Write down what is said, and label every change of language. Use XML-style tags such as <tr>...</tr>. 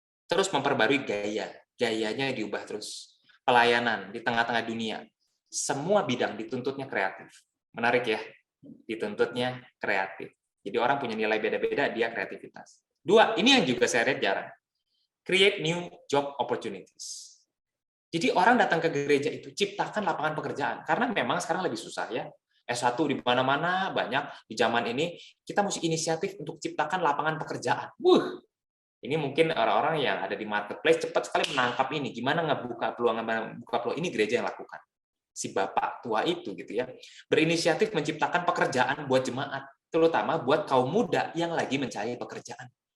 <id>Terus memperbarui gayanya diubah terus. Pelayanan di tengah-tengah dunia. Semua bidang dituntutnya kreatif. Menarik ya? Dituntutnya kreatif. Jadi orang punya nilai beda-beda, dia kreativitas. Dua, ini yang juga saya lihat jarang.</id> <en>Create new job opportunities.</en> <id>Jadi orang datang ke gereja itu, ciptakan lapangan pekerjaan. Karena memang sekarang lebih susah ya. S1 di mana-mana, banyak di zaman ini, kita mesti inisiatif untuk ciptakan lapangan pekerjaan. Ini mungkin orang-orang yang ada di marketplace cepat sekali menangkap ini. Gimana ngebuka peluang, ini gereja yang lakukan. Si bapak tua itu gitu ya, berinisiatif menciptakan pekerjaan buat jemaat, terutama buat kaum muda yang lagi mencari pekerjaan.</id>